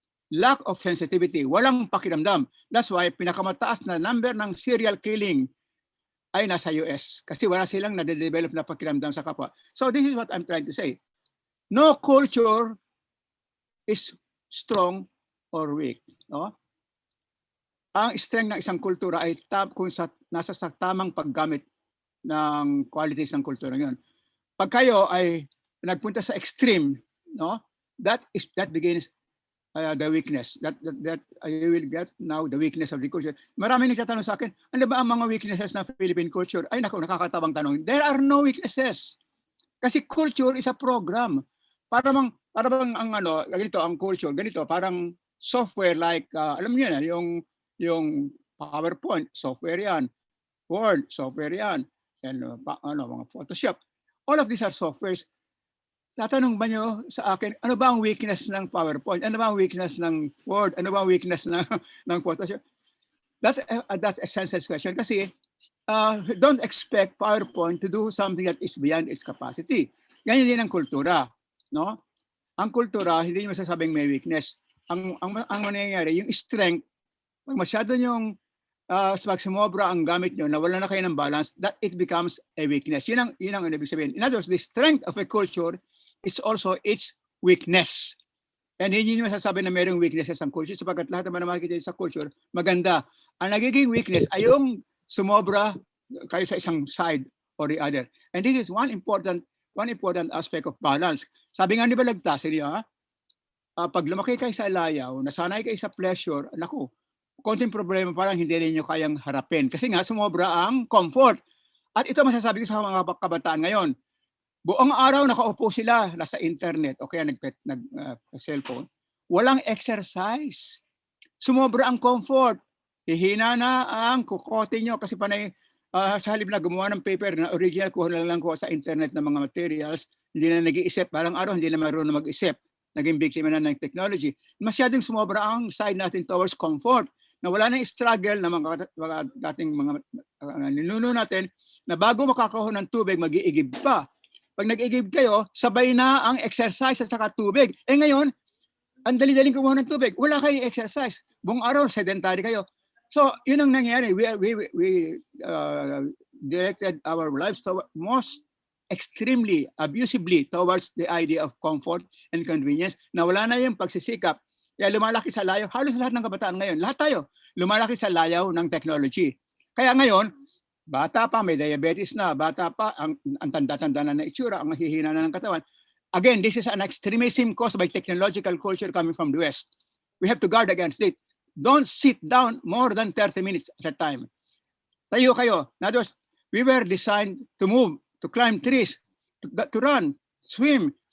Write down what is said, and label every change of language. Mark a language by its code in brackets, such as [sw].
[en] Lack of sensitivity. [tl] Walang pakiramdam. [en] That's why [tl] pinakamataas na number ng [en] serial killing [tl] ay nasa US kasi wala silang nade-develop na pakiramdam sa kapwa. [en] So this is what I'm trying to say. No culture is strong or weak. No? [tl] Ang strength ng isang kultura ay kung nasa sa tamang paggamit ng qualities ng kultura yon. Pag kayo ay nagpunta sa extreme, no? [en] That begins the weakness. That you will get now the weakness of the culture. [tl] Marami nagtatanong sa akin, ano ba ang mga weaknesses ng Philippine culture? Ay naku, nakakatawang tanong. [en] There are no weaknesses. Kasi culture is a program. [tl] Para bang ang ganito ang culture, ganito parang software like alam niyo na yung PowerPoint, software yan. Word, software yan. And mga Photoshop. [en] All of these are softwares. [tl] Tatanong ba nyo sa akin, ano ba ang weakness ng PowerPoint? Ano ba ang weakness ng Word? Ano ba ang weakness ng Photoshop? [en] That's a senseless question kasi don't expect PowerPoint to do something that is beyond its capacity. [tl] Ganyan din ang kultura. No? Ang kultura, hindi nyo masasabing may weakness. Ang mangyayari, yung strength, pag masyado yung pag sumobra ang gamit nyo, nawala na kayo ng balance, [en] that it becomes a weakness. [tl] Yun ang ibig sabihin. [en] In other words, the strength of a culture, it's also its weakness. [tl] And hindi nyo masasabi na mayroong weaknesses ang culture sapagkat lahat naman na makikita sa culture, maganda. Ang nagiging weakness ay yung sumobra kayo sa isang side or the other. [en] And this is one important aspect of balance. [tl] Sabi nga ni Balagtas, pag lumaki kayo sa layaw, nasanay kayo sa pleasure, naku, konting problema parang hindi rin nyo kayang harapin. Kasi nga, sumobra ang comfort. At ito masasabi ko sa mga kabataan ngayon. Buong araw nakaupo sila, nasa internet, o kaya nag-cellphone. Walang exercise. Sumobra ang comfort. Hihina na ang kukote nyo kasi panay sa halip na gumawa ng paper na original, kuha lang ko sa internet ng mga materials, hindi na nag-iisip. Parang araw, hindi na marunong mag-isip. Naging biktima na ng technology. Masyadong sumobra ang side natin towards comfort na wala nang struggle na mga dating mga ninuno natin na bago makakakuha ng tubig, mag-iigib pa. Pag nag-igib kayo, sabay na ang exercise at saka tubig. Eh ngayon, ang dali-daling kumuha ng tubig. Wala kayong exercise. Buong araw, sedentary kayo. So, yun ang nangyari. [en] We directed our lives to most extremely, abusively towards the idea of comfort and convenience [tl] na wala na yung pagsisikap. Kaya lumalaki sa layaw. Halos lahat ng kabataan ngayon, lahat tayo, lumalaki sa layaw ng technology. Kaya ngayon, bata pa, may diabetes na, bata pa, ang tanda-tanda na na itsura, ang mahihina na ng katawan. [en] Again, this is an extremism caused by technological culture coming from the West. We have to guard against it. Don't sit down more than 30 minutes at a time. [tl] Tayo kayo. [en] In other words, we were designed to move, to climb trees, to run, swim.